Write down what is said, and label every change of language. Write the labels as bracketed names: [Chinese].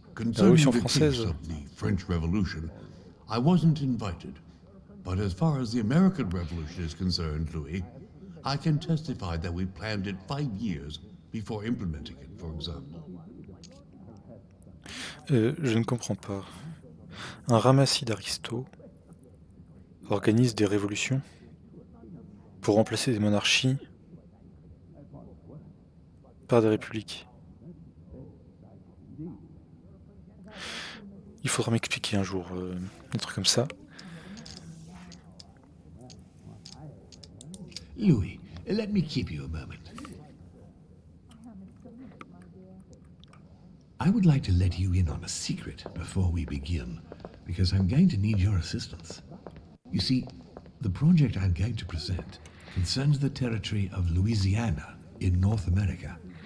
[English] Concerning [French] Révolution [English] the case [French] française. [English] of the French Revolution, I wasn't invited. But as far as the American Revolution is concerned, Louis, I can testify that we planned it 5 years before implementing it, for example. [French] Je ne comprends pas. Un ramassis d'aristos organise des révolutions pour remplacer des monarchies par des républiques. Il faudra m'expliquer un jour un truc comme ça. [English] Louis, let me keep you a moment. I would like to let you in on a secret before we begin, because I'm going to need your assistance. You see, the project I'm going to present concerns the territory of Louisiana in North America.